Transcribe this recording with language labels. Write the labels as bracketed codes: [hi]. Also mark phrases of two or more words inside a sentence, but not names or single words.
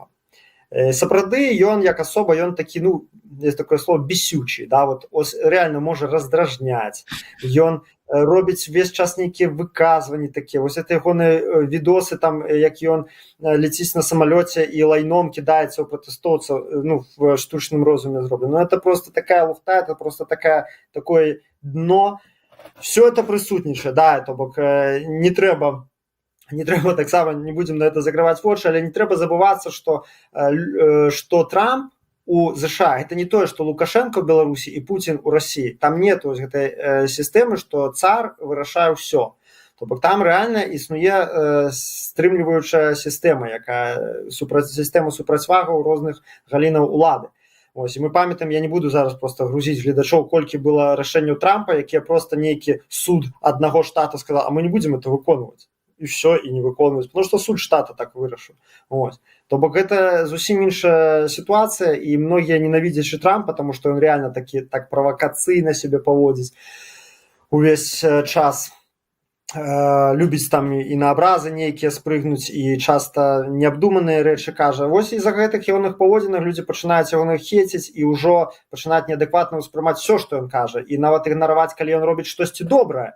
[be] Сапраўды, ён як асоба, ён такі, ну, [ru] есть такое слово бесючий, да, вот реально [be] можа раздражняць. Ён робіць увесь час нейкія выказванні такія. Вось это ягоныя відосы, там, як ён ляціць на самалёце і лайном кідаецца ў пратэстоўцаў, ну, в штучным розуме зроблена. Ну, [ru] это просто такая лухта, это просто такое дно. Все это [be] прысутнічае, да, то бок не трэба таксама, [ru] не будем на это [be] закрываць вочы, але не трэба забывацца, што Трамп у США это не тое, што Лукашенко ў Беларусі і Путін у России. [ru] Там нет [be] гэтай сістэмы, што цар вырашае ўсё. То бок там рэальна існуе стрымліваючая сістэма, якая сістэма супрацьвагаў розных галінаў улады. Ось, і мы памятаем, я не буду зараз просто грузіць гледачоў, колькі было рашэнняў Трампа, якія просто нейкі суд аднаго штата [ru] сказал, а мы не будем это [be] выконваць. І все, і не выконваць, [ru] потому что [be] суд штата так вырашыў. Ось. То бок гэта зусім іншая сітуацыя, і многія ненавідзячы Трампа, [ru] потому что [be] ён реально так правакацыйна себе паводзіць увесь час. Любіць там і на абразы нейкія спрыгнуць, і часта неабдуманыя рэчы кажа. Вось і за гэтых ягоных паводзінах людзі пачынаюць яго хейціць і ўжо пачынаюць неадэкватна ўспрымаць все, што ён кажа, і нават ігнараваць, калі ён робіць штосьці добрае.